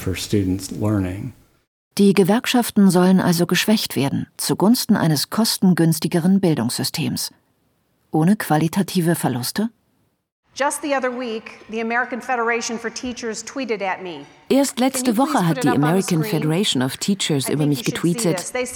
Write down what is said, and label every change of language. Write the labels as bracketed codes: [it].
[de] Die Gewerkschaften sollen also geschwächt werden, zugunsten eines kostengünstigeren Bildungssystems. Ohne qualitative Verluste? [en] Just the other week, the American Federation for Teachers tweeted at me. [de] Erst letzte Woche hat die American Federation of Teachers über mich getweetet.